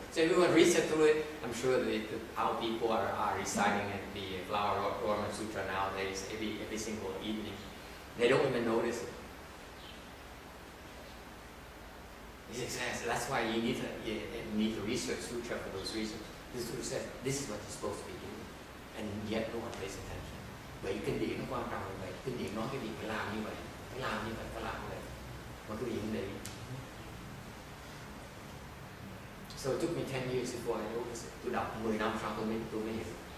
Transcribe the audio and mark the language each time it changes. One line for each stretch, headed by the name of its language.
English: So everyone reads it through it. I'm sure that how people are reciting the Flower Ornament Sutra nowadays, every single evening. They don't even notice it. That's why you need to research Sutra for those reasons. The Sutra says, this is what you're supposed to be doing. And yet no one pays attention.
Vietnamese: Vậy kinh điển nó quan trọng là vậy. Kinh điển nói cái gì phải làm như vậy, phải làm như vậy, phải làm như vậy. Mà cái gì cũng để ý.
English: So it took me 10 years before I noticed it.
Vietnamese: Tôi đọc 10 năm sau tôi mới hiểu.